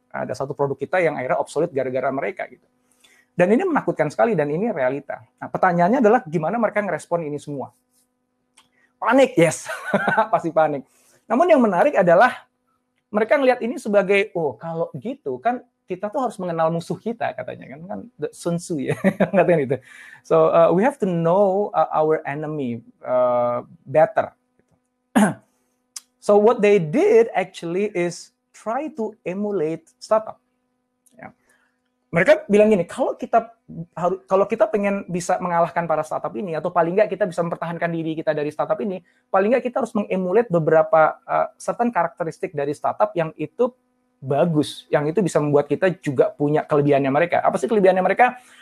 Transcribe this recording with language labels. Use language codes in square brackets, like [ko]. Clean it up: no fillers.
[id] Ada satu produk kita yang akhirnya obsolete gara-gara mereka gitu. Dan ini menakutkan sekali dan ini realita. Nah, pertanyaannya adalah gimana mereka ngerespon ini semua? Panik, yes. Pasti panik. Namun yang menarik adalah mereka ngelihat ini sebagai, oh kalau gitu kan kita tuh harus mengenal musuh kita katanya kan Sun Tzu ya katanya itu. [en] So we have to know our enemy better. So what they did actually is try to emulate startup. Ya. [id] Mereka bilang gini, kalau kita pengen bisa mengalahkan para startup ini atau paling nggak kita bisa mempertahankan diri kita dari startup ini, paling nggak kita harus mengemulate beberapa certain karakteristik dari startup yang itu bagus, yang itu bisa membuat kita juga punya kelebihannya mereka. Apa sih kelebihannya mereka?